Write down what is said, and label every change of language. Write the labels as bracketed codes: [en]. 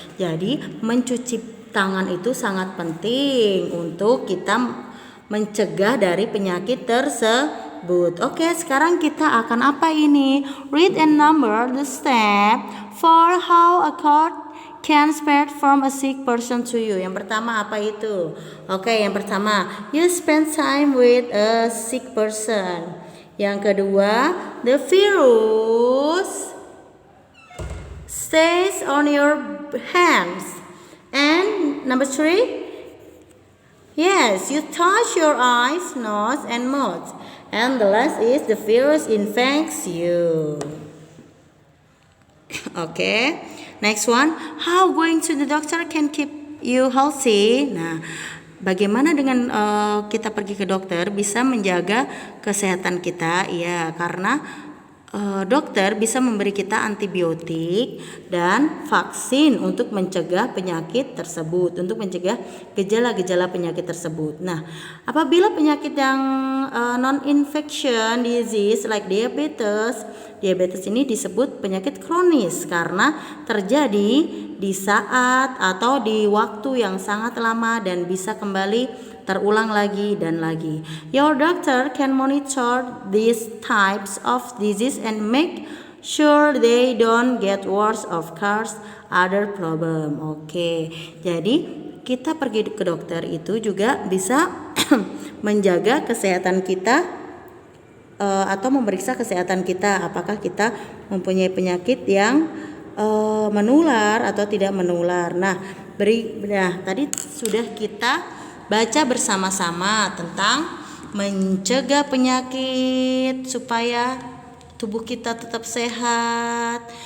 [id] Jadi mencuci tangan itu sangat penting untuk kita mencegah dari penyakit tersebut. Oke, sekarang kita akan apa ini? [en] Read and number the step for how a cold can spread from a sick person to you. [id] Yang pertama apa itu? Oke, yang pertama, [en] you spend time with a sick person. [id] Yang kedua, [en] the virus stays on your hands. And number 3, yes, you touch your eyes, nose, and mouth. And the last is the virus infects you. Okay, next one, how going to the doctor can keep you healthy. Nah, [id] bagaimana dengan kita pergi ke dokter bisa menjaga kesehatan kita? Ya, karena dokter bisa memberi kita antibiotik dan vaksin untuk mencegah penyakit tersebut, untuk mencegah gejala-gejala penyakit tersebut. Nah, apabila penyakit yang [en] non-infection disease like diabetes [id] ini disebut penyakit kronis karena terjadi di saat atau di waktu yang sangat lama dan bisa kembali terulang lagi dan lagi. [en] Your doctor can monitor these types of disease and make sure they don't get worse of course other problem. Oke. [id] Jadi kita pergi ke dokter itu juga bisa menjaga kesehatan kita atau memeriksa kesehatan kita, apakah kita mempunyai penyakit yang menular atau tidak menular. Nah, tadi sudah kita baca bersama-sama tentang mencegah penyakit supaya tubuh kita tetap sehat.